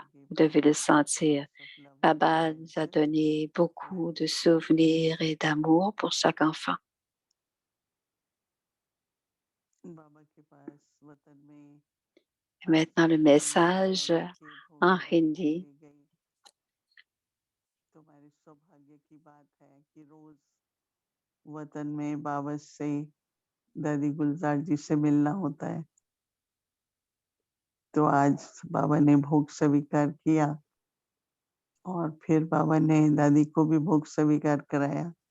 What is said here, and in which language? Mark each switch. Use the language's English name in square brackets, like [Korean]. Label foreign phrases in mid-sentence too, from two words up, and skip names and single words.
[French] Vous devez le sentir. Baba nous a donné beaucoup de souvenirs et d'amour pour chaque enfant. Et maintenant, le message en hindi. [Hindi] वतन में बाबा से दादी गुलजार जी से मिलना होता है तो आज बाबा ने भोग स्वीकार किया और फिर बाबा ने दादी को भी भोग स्वीकार कराया